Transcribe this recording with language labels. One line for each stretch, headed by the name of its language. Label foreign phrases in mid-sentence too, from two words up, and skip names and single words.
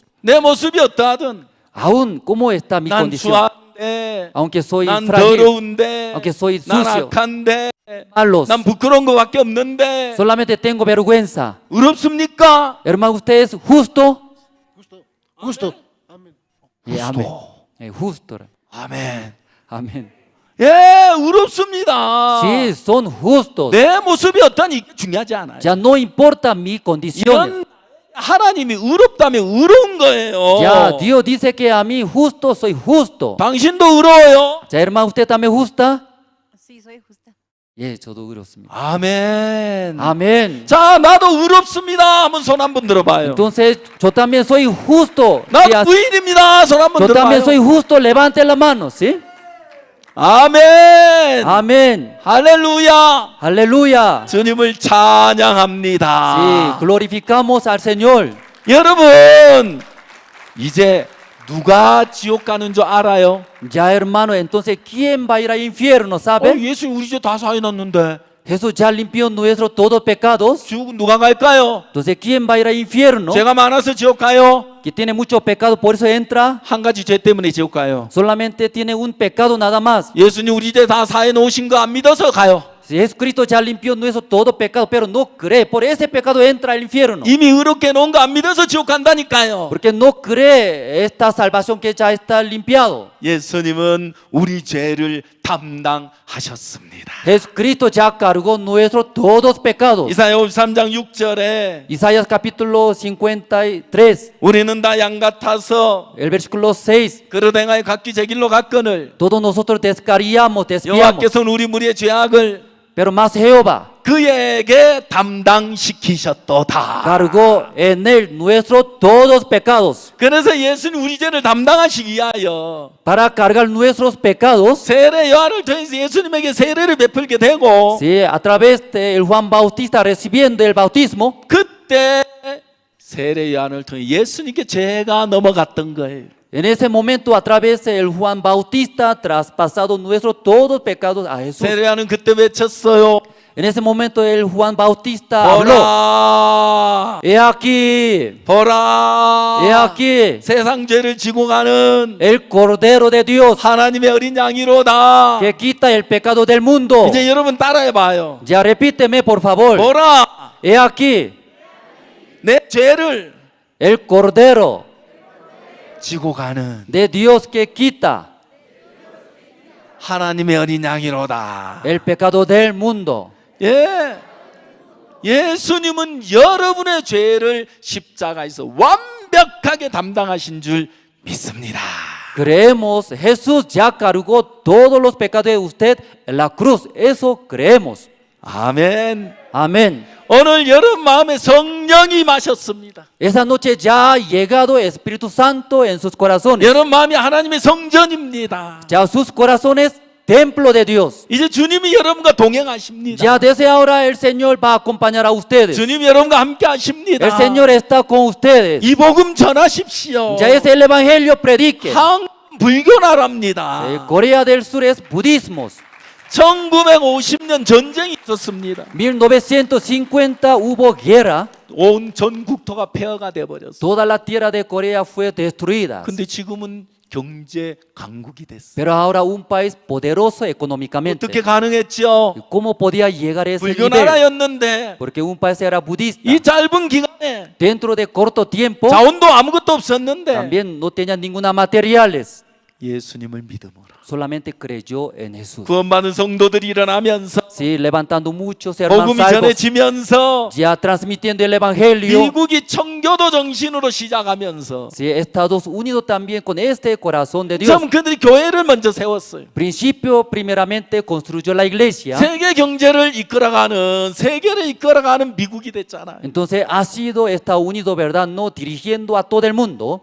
Korean: 내 모습이 어떠하든
Spanish: Aún, ¿cómo está mi
Korean: 난
Spanish: condición?
Korean: 추한데
Spanish: Aunque soy
Korean: 난
Spanish: frágil,
Korean: 더러운데
Spanish: aunque soy
Korean: 난
Spanish: sucio,
Korean: 악한데
Spanish: malos,
Korean: 난 부끄러운 것밖에 없는데
Spanish: solamente tengo vergüenza.
Korean: 의롭습니까?
Spanish: Hermano, ¿usted es justo? Justo. Sí, amén. Justo.
Korean: 아멘.
Spanish: Amén.
Korean: 예, 의롭습니다.
Spanish: Sí, son justos.
Korean: 내 모습이 어떠니 이게 중요하지 않아요.
Spanish: Ya no importa mi condición.
Korean: 이런 하나님이 의롭다면 의로운 거예요.
Spanish: Ya Dios dice que a mí justo soy justo.
Korean: 당신도 의로워요.
Spanish: Ya hermano, ¿usted también justa? Sí, soy justa.
Korean: 예, 저도 의롭습니다. 아멘. 아멘. 자, 나도 의롭습니다. 한번 손 한번 들어봐요.
Spanish: Entonces, yo también soy justo.
Korean: 나도 의인입니다. 손 한번
Spanish: Yo también
Korean: 들어봐요.
Spanish: soy justo. Levante la mano, ¿sí?
Korean: 아멘.
Spanish: Amén.
Korean: 할렐루야.
Spanish: Aleluya.
Korean: 주님을 찬양합니다.
Spanish: Sí, glorificamos al Señor.
Korean: 여러분, 이제 누가 지옥 가는 줄 알아요?
Spanish: Ya, hermano, entonces, ¿quién va a ir al infierno, sabe?
Korean: 예수 우리 죄 다 사해놨는데
Spanish: Jesús ya limpió nuestros todos pecados.
Korean: 지옥 누가 갈까요?
Spanish: Entonces, ¿quién va a ir al infierno?
Korean: 죄가 많아서 지옥 가요?
Spanish: Que tiene mucho pecado, por eso entra.
Korean: 한 가지 죄 때문에 지옥 가요.
Spanish: Solamente tiene un pecado nada más.
Korean: 예수님 우리 죄 다 사해 놓으신 거 안 믿어서 가요.
Spanish: Si Jesucristo ya limpió nuestro todo pecado, pero no cree, por ese pecado entra al infierno.
Korean: 이미 의롭게 놓은 거 안 믿어서 지옥 간다니까요.
Spanish: Porque no cree esta salvación que ya está limpiado.
Korean: 예수님은 우리 죄를 담당하셨습니다.
Spanish: Jesucristo ya cargó nuestros todos pecados.
Korean: 이사야 53장 6절에
Spanish: Isaías capítulo 53,
Korean: 우리는 다 양 같아서
Spanish: el versículo 6.
Korean: 그릇 행하여 각기 제 길로 갔거늘
Spanish: Todos nosotros descarriamos, desviamos.
Korean: 여호와께서는 우리 무리의 죄악을
Spanish: Pero más Jehová
Korean: 그에게 담당시키셨도다.
Spanish: cargó en él nuestros todos pecados.
Korean: 그래서 예수님 우리 죄를 담당하시기 위하여
Spanish: Para cargar nuestros pecados,
Korean: 세례 요한을 통해서 예수님에게 세례를 베풀게 되고
Spanish: sí, a través de el Juan Bautista recibiendo el bautismo,
Korean: 그때 세례 요한을 통해 예수님께 죄가 넘어갔던 거예요.
Spanish: en ese momento a través del Juan Bautista traspasado nuestros todos pecados a Jesús.
Korean: 세례 요한은 그때 외쳤어요.
Spanish: En ese momento el Juan Bautista habló.
Korean: 보라,
Spanish: He aquí,
Korean: 보라,
Spanish: he aquí,
Korean: 세상 죄를 지고 가는
Spanish: el Cordero de Dios
Korean: 하나님의 어린 양이로다.
Spanish: que quita el pecado del mundo.
Korean: 이제 여러분 따라해봐요.
Spanish: Ya repíteme por favor.
Korean: 보라,
Spanish: He aquí,
Korean: 내 죄를
Spanish: el Cordero
Korean: 지고 가는
Spanish: de Dios que quita
Korean: 하나님의 어린 양이로다.
Spanish: el pecado del mundo.
Korean: 예, 예수님은 여러분의 죄를 십자가에서 완벽하게 담당하신 줄 믿습니다.
Spanish: Creemos, Jesús ya cargó todos los pecados de usted en la cruz. Eso creemos.
Korean: 아멘.
Spanish: Amén.
Korean: 오늘 여러분 마음에 성령이 마셨습니다.
Spanish: Esa noche ya ha llegado Espíritu Santo en sus corazones.
Korean: 여러분 마음이 하나님의 성전입니다.
Spanish: Ya sus corazones, templo de Dios.
Korean: 이제 주님이 여러분과 동행하십니다.
Spanish: Ya desde ahora el Señor va a acompañar a ustedes.
Korean: 주님이 여러분과 함께 하십니다.
Spanish: El Señor está con ustedes.
Korean: 이 복음 전하십시오.
Spanish: Ya es el Evangelio, predique.
Korean: 불교 나라입니다.
Spanish: Corea del Sur es budismo.
Korean: 1950년 전쟁이 있었습니다.
Spanish: 1950 hubo guerra.
Korean: 온 전국토가 폐허가 돼 버렸어요.
Spanish: Toda la tierra de Corea fue destruida.
Korean: 근데 지금은 경제 강국이 됐어요.
Spanish: Pero ahora un país poderoso económicamente.
Korean: 어떻게 가능했죠?
Spanish: ¿Cómo podía llegar a ese
Korean: 불교
Spanish: nivel?
Korean: 나라였는데
Spanish: Porque un país era budista.
Korean: 이 짧은 기간에
Spanish: Dentro de corto tiempo
Korean: 자원도 아무것도 없었는데
Spanish: también no tenía ninguna materiales.
Korean: 예수님을 믿음으로
Spanish: Solamente creyó en Jesús.
Korean: 구원받은 성도들이 일어나면서
Spanish: Sí, levantando muchos hermanos
Korean: 복음이
Spanish: salvos,
Korean: 전해지면서
Spanish: ya transmitiendo el evangelio.
Korean: 미국이 청교도 정신으로 시작하면서
Spanish: Sí, Estados Unidos también con este corazón de Dios.
Korean: 참 그들이 교회를 먼저 세웠어요.
Spanish: Principio, primeramente construyó la iglesia.
Korean: 세계 경제를 이끌어가는 세계를 이끌어가는 미국이 됐잖아요.
Spanish: Entonces ha sido Estados Unidos, ¿verdad? No dirigiendo a todo el mundo.